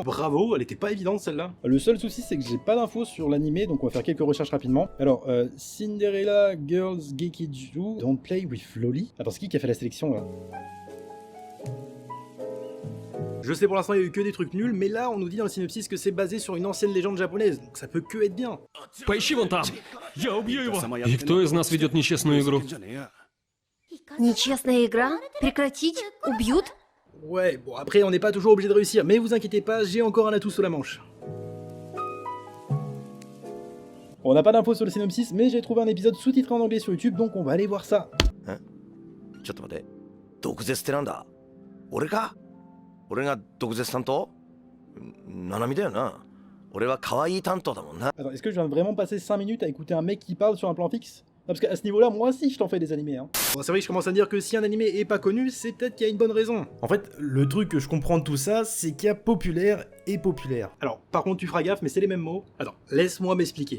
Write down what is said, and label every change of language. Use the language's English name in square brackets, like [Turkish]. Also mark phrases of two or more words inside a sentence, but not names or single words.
[French] Bravo, elle était pas évidente celle-là. Le seul souci c'est que j'ai pas d'infos sur l'animé, donc on va faire quelques recherches rapidement. Alors, Cinderella Girls Gekiju Don't Play with Loli. Attends, c'est qui a fait la sélection là? Je sais pour l'instant il y a eu que des trucs nuls, mais là on nous dit dans le synopsis que c'est basé sur une ancienne légende japonaise, donc ça peut que être bien. [Russian] Поищи вон там! Я убью его! И кто из нас ведет нечестную игру? Нечестная игра? Прекратить? Убьют? [French] Ouais, bon après on n'est pas toujours obligé de réussir, mais vous inquiétez pas, j'ai encore un atout sous la manche. On n'a pas d'infos sur le synopsis, mais j'ai trouvé un épisode sous-titré en anglais sur YouTube, donc on va aller voir ça. Hein? [Japanese] ちょっと待って。毒舌ってなんだ？俺か？俺が毒舌担当？ナナミだよな。俺は可愛い担当だもんな。 [French] Attends, est-ce que je viens vraiment passer 5 minutes à écouter un mec qui parle sur un plan fixe? Non, parce qu'à ce niveau-là, moi aussi, je t'en fais des animés. Hein. Bon, c'est vrai que je commence à dire que si un animé est pas connu, c'est peut-être qu'il y a une bonne raison. En fait, le truc que je comprends de tout ça, c'est qu'il y a populaire et populaire. Alors, par contre, tu feras gaffe, mais c'est les mêmes mots. Attends, laisse-moi m'expliquer.